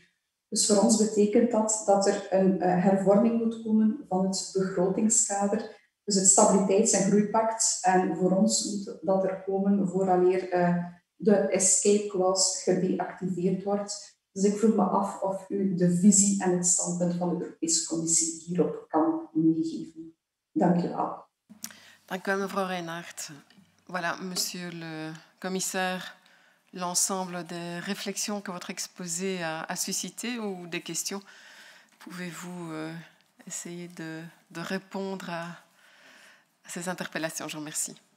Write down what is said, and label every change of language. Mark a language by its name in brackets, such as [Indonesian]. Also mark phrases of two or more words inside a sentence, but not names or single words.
[Dutch] Dus voor ons betekent dat er een hervorming moet komen van het begrotingskader, dus het Stabiliteits- en Groeipact. En voor ons moet dat er komen vooraleer de [English] escape clause [Dutch] gedeactiveerd wordt. Dus ik vroeg me af of u de visie en het standpunt van de Europese Commissie hierop kan meegeven. Dank u wel. Dank u wel, mevrouw Reinhardt. [French] Voilà, monsieur le commissaire, l'ensemble des réflexions que votre exposé a suscité ou des questions. Pouvez-vous essayer de répondre à ces interpellations? Je vous remercie.